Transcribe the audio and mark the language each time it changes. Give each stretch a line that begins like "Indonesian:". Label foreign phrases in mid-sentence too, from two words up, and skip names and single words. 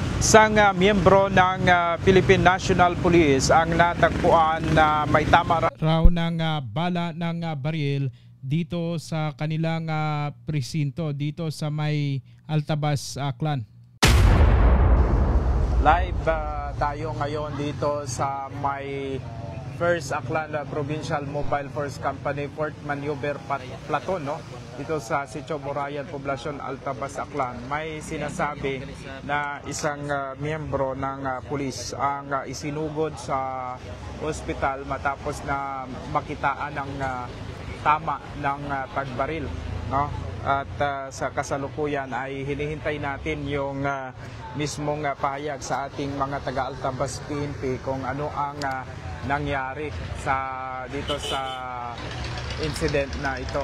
Filipino: Isang miyembro ng Philippine National Police ang natagpuan na may tama raw ng bala ng baril dito sa kanilang presinto dito sa may Altabas, Aklan. Live tayo ngayon dito sa may First Aklan Provincial Mobile Force Company Fort Maneuver Platoon, no? Dito sa Sitio Morayan, Poblacion, Altabas, Aklan. May sinasabi na isang miyembro ng pulis ang isinugod sa ospital matapos na makitaan ng tama ng pagbaril, no? At sa kasalukuyan ay hinihintay natin yung mismong pahayag sa ating mga taga-Altabas PNP kung ano ang nangyari dito sa incident na ito.